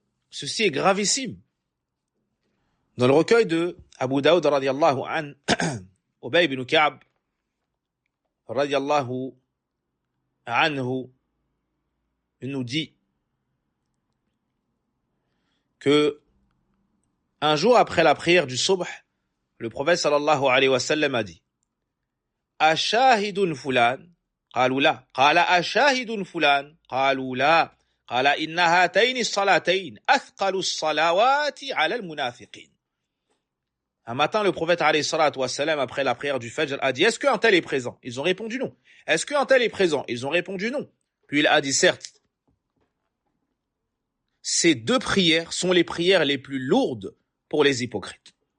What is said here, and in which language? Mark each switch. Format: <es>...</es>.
<fr>Ceci est gravissime. Dans le recueil de Abu Daoud radiallahu an, Ubay ibn Ka'b radiallahu anhu, il nous dit que un jour après la prière du subh, le prophète sallallahu alayhi wa sallam a dit:</fr> <ar>Ashahidun fulan? قالوا لا. قال أشاهد فلان؟ قالوا لا. قال إن هاتين الصلاتين أثقل الصلوات على المنافقين.</ar> <fr>Un matin, le prophète alayhi salatu wassalam, après la prière du Fajr, a dit: est-ce qu'un tel est présent? Ils ont répondu non. Est-ce qu'un tel est présent? Ils ont répondu non. Puis il a dit: certes, ces 2 prières sont les prières les plus lourdes pour les hypocrites.</fr>